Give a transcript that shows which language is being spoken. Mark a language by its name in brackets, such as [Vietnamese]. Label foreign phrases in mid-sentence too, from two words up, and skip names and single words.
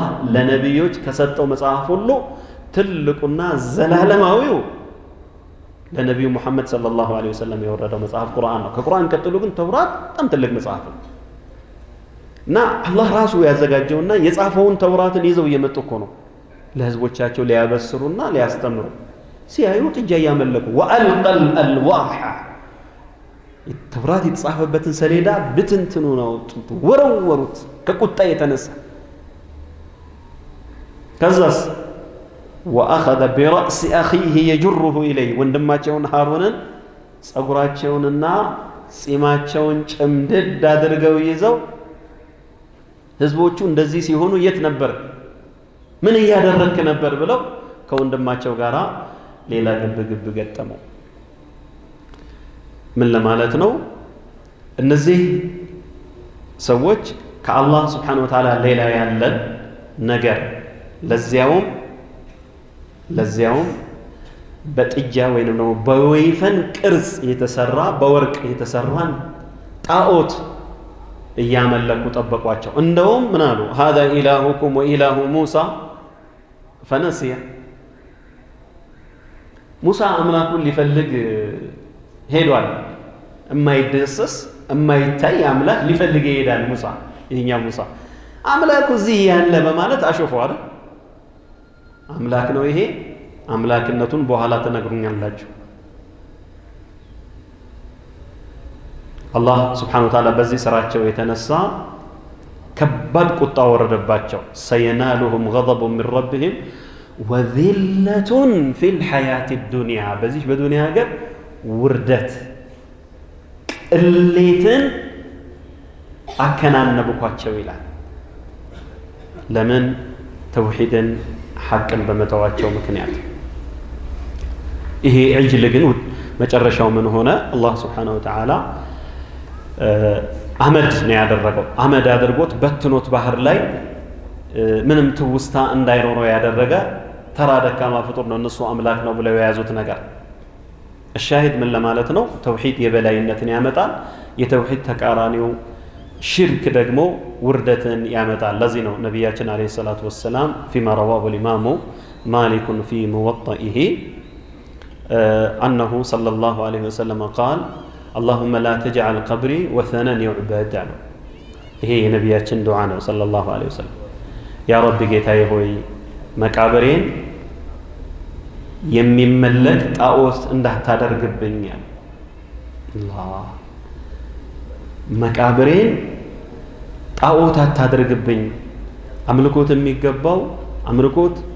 [Amharic] ለነብዮች ከሰጠው መጽሐፍ ሁሉ ትልቁና ዘላለማዊው ለነብዩ መሐመድ [Arabic] صلى الله عليه وسلم [Amharic] የወረደው መጽሐፍ ቁርአን ነው ከቁርአን ቀጥሎ ግን ተውራት በጣም ትልቅ መጽሐፍ ነው እና አላህ ራሱ ያዘጋጀውና የጻፈውን ተውራትን ይዘው እየመጡ እኮ ነው ለህዝቦቻቸው ሊያበስሩና ሊያስተምሩ ሲያዩ ጥጃ ያመለኩ [Arabic] وألقى الألواح [Amharic] ተውራት የተጻፈበትን ሰሌዳ ብትንትኑ ነው ወረወሩት ከቁጣ የተነሳ ከዛስ [Arabic] وأخذ برأس أخيه يجره إليه [Amharic] ወንድማቸውን ሃሩንን ጸጉራቸውንና ጺማቸውን ጭምድድ አድርገው ይዘው ህዝቦቹ እንደዚህ ሲሆኑ የት ነበር ምን ያደረክ ነበር ብለው ከወንድማቸው ጋራ ሌላ ግብ ገጠመው ምን ለማለት ነው እነዚህ ሰዎች ከአላህ [Arabic] سبحانه وتعالى [Amharic] ሌላ ያለን ነገር ለዚያውም በጥጃ ወይንም ደግሞ በወይፈን ቅርጽ የተሰራ በወርቅ የተሰራን ጣዖት እያመለኩ ጠበቋቸው እንደውም ምን አሉ [Arabic] هذا إلهكم وإله موسى فنسي [Amharic] ሙሳ አምላኩን ሊፈልግ ሄዷል የማይደሰስ የማይታይ አምላክ ሊፈልግ ይሄዳል ሙሳ ይሄኛ ሙሳ አምላኩ እዚህ ያለ በማለት አሾፈዋል አምላክ ነው ይሄ አምላክነቱን በኋላ ተነግሩኛላችሁ አላህ [Arabic] سبحانه وتعالى [Amharic] በዚህ ስራቸው የተነሳ ከባድ ቁጣ ወረደባቸው [Arabic] سينالهم غضب من ربهم وذلة في الحياة الدنيا [Amharic] በዚህ በዱንያ ሀገር ውርደት ቅሌትን አከናነብኳቸው ይላል ለምን ተውሂድን ሐቅን በመተዋቸው ምክንያት ይሄ ዕጅል ግን መጨረሻው ምን ሆነ አላህ [Arabic] سبحانه وتعالى [Amharic] አመድ ነው ያደረገው አመድ አድርጎት በትኖት ባህር ላይ ምንም ትውስታ እንዳይኖረው ያደረገ ተራ ደካማ ፍጡር ነው እነሱ አምላክ ነው ብለው የያዙት ነገር [Arabic] الشاهد من [Amharic] ለማለት ነው ተውሂድ የበላይነትን ያመጣል የተውሂድ ተቃራኒው ሽርክ ደግሞ ውርደትን ያመጣል ለዚህ ነው ነብያችን [Arabic] عليه الصلاة والسلام فيما رواه الامام مالك في موطئه انه صلى الله عليه وسلم قال اللهم لا تجعل قبري وثنا يعبد [Amharic] ይሄ የነብያችን ዱዓ ነው [Arabic] صلى الله عليه وسلم يا ربي [Amharic] ጌታዬ ሆይ መቃብሬን የሚመለክ ጣዖት እንዳታደርግብኝ አላህ መቃብሬን ጣዖት አታደርግብኝ አምልኮት የሚገባው አምልኮት